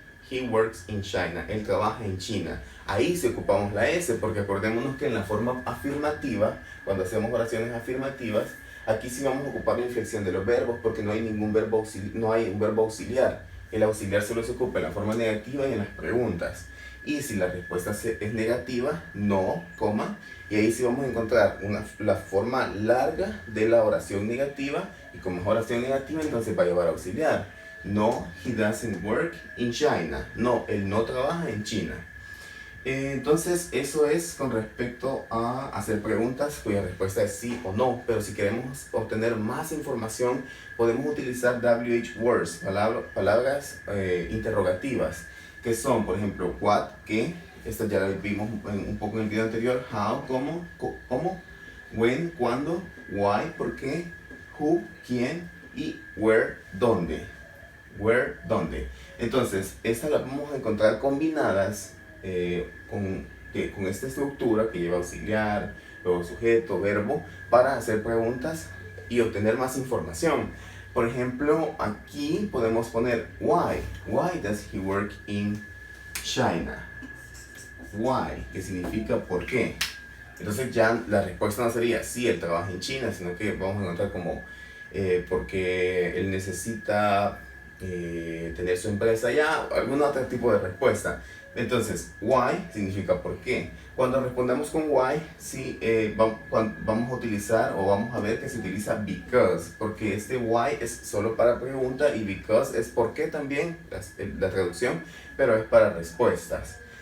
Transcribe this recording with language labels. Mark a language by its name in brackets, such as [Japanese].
[English] He works in China. [Spanish] Él trabaja en China. Ahí sí ocupamos la S, porque acordémonos que en la forma afirmativa, cuando hacemos oraciones afirmativas, aquí sí vamos a ocupar la inflexión de los verbos, porque no hay un verbo auxiliar. El auxiliar solo se ocupa en la forma negativa y en las preguntas. Y si la respuesta es negativa, no, coma, y ahí sí vamos a encontrar la forma larga de la oración negativa, y como es oración negativa, entonces va a llevar auxiliar. [English] No, he doesn't work in China. [Spanish] No, él no trabaja en China. Entonces, eso es con respecto a hacer preguntas cuya respuesta es sí o no. Pero si queremos obtener más información, podemos utilizar WH words, palabras interrogativas, que son, por ejemplo, what, qué. Esta ya la vimos un poco en el video anterior. How, cómo. When, cuándo, why, por qué, who, quién y where, dónde. Where, dónde. Entonces, estas las vamos a encontrar combinadas con esta estructura que lleva auxiliar, luego sujeto, verbo, para hacer preguntas y obtener más información. Por ejemplo, aquí podemos poner why. [English] Why does he work in China? [Spanish] Why, que significa por qué. Entonces ya la respuesta no sería sí, él trabaja en China, sino que vamos a encontrar como porque él necesita tener su empresa allá, algún otro tipo de respuesta. Entonces, why significa por qué. Cuando respondamos con why, sí, vamos a utilizar o vamos a ver que se utiliza because, porque este why es solo para pregunta y because es por qué también, la traducción, pero es para respuestas.